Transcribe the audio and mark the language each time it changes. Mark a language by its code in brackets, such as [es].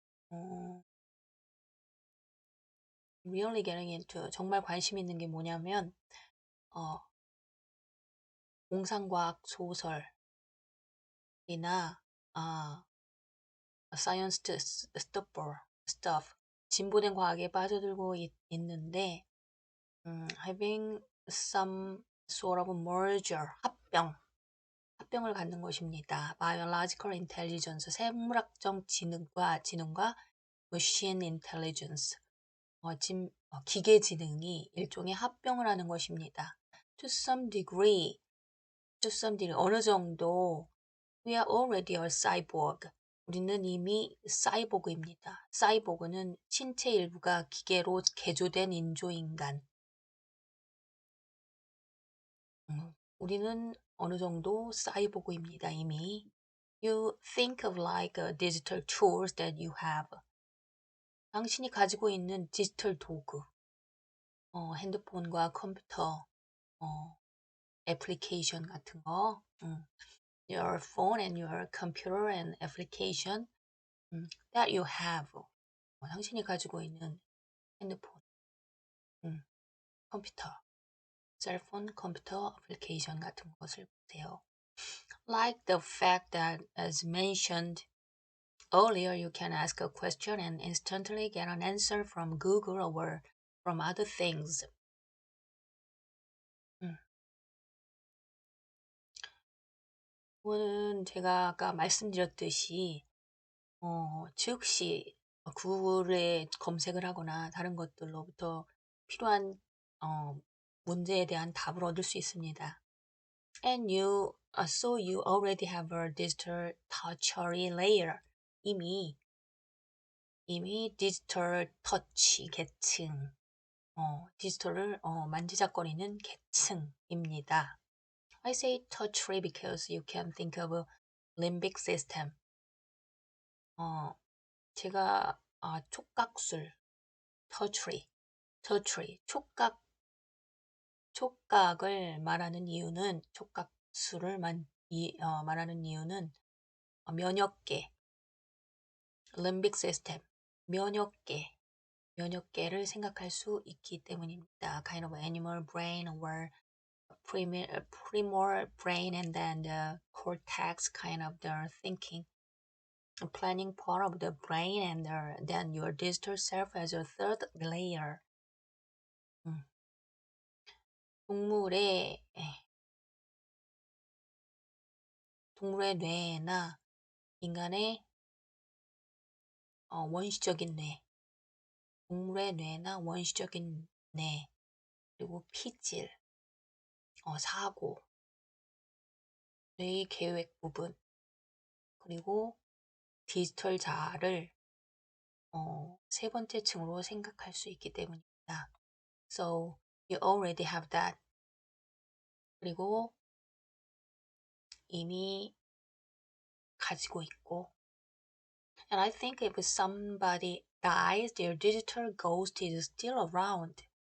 [ko] 어, [en] really getting into [ko] 정말 관심 있는 게 뭐냐면 어, 공상과학 소설이나 아, [en] science stuff [ko] 진보된 과학에 빠져들고 있는데 [en] having some sort of merger [ko] 합병을 갖는 것입니다. [en] biological intelligence [ko] 생물학적 지능과 [en] machine intelligence [ko] 기계 지능이 일종의 합병을 하는 것입니다. [en] to some degree [ko] 어느 정도 [en] we are already a cyborg. [ko] 우리는 이미 사이보그입니다. 사이보그는 신체 일부가 기계로 개조된 인조인간. 우리는 어느 정도 사이보그입니다, 이미. [en] You think of like digital tools that you have. [ko] 당신이 가지고 있는 디지털 도구, 핸드폰과 컴퓨터, 애플리케이션 같은 거, [en] your phone and your computer and application that you have. [ko] 당신이 가지고 있는 핸드폰, 컴퓨터, 셀폰, 컴퓨터 애플리케이션 같은 것을 보세요. [en] Like the fact that, as mentioned earlier, you can ask a question and instantly get an answer from Google or from other things. [ko] 이거는 제가 아까 말씀드렸듯이 즉시 구글에 검색을 하거나 다른 것들로부터 필요한 문제에 대한 답을 얻을 수 있습니다. [en] And so you already have a digital touchery layer. [ko] 이미 디지털 터치 계층, 디지털을 만지작거리는 계층입니다. [en] I say touchery because you can think of a limbic system. [ko] 제가 촉각술, 터치리, 촉각을 말하는 이유는 촉각술을 말하는 이유는 면역계, limbic system, 면역계, 몇몇 개를 생각할 수 있기 때문입니다. [en] Kind of animal brain or primordial brain and then the cortex kind of the thinking. Planning part of the brain and then your digital self as a third layer. [ko] 동물의 뇌나 인간의 원시적인 뇌, 동물의 뇌나 원시적인 뇌, 그리고 피질, 사고, 뇌의 계획 부분, 그리고 디지털 자아를 세 번째 층으로 생각할 수 있기 때문입니다. [en] So you already have that. [ko] 그리고 이미 가지고 있고. [en] And I think if somebody dies, their digital ghost is still around.